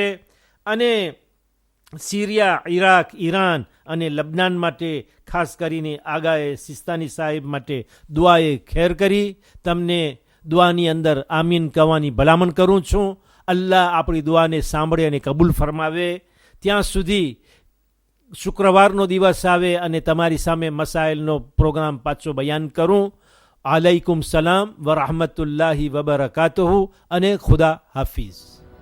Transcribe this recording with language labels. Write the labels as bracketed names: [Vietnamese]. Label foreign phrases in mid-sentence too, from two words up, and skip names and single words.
[Gujarati] અને સિરિયા, ઈરાક, ઈરાન અને લબનાન માટે ખાસ કરીને આગાએ સિસ્તાની સાહેબ માટે દુઆએ ખેર કરી તમને દુઆની અંદર આમીન કહેવાની ભલામણ કરું છું. અલ્લાહ આપણી દુઆને સાંભળે અને કબૂલ ફરમાવે. ત્યાં સુધી શુક્રવારનો દિવસ આવે અને તમારી સામે મસાઇલનો પ્રોગ્રામ પાછો બયાન કરું. [Arabic] عليكم السلام و رحمة الله وبركاته [Gujarati] અને ખુદા હાફિઝ.